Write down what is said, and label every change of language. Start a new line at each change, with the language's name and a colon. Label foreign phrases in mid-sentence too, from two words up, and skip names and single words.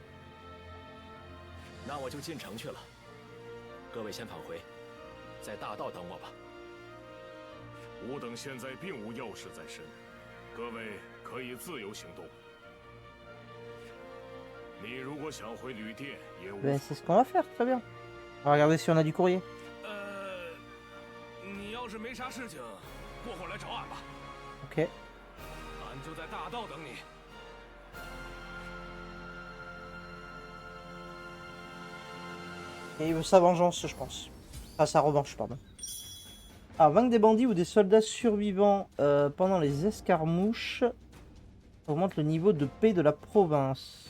Chinese: 那我就进城去了。各位先返回，在大道等我吧。吾等现在并无要事在身，各位可以自由行动。你如果想回旅店，也无。
French: Ben, c'est ce qu'on va faire, très bien. On va regarder si on a du courrier.
Chinese: 你要是没啥事情，过会儿来找俺吧。 Ok. 俺就在大道等你。
French: Et il veut sa vengeance, je pense. Ah, sa revanche, pardon. Ah, vaincre des bandits ou des soldats survivants pendant les escarmouches augmente le niveau de paix de la province.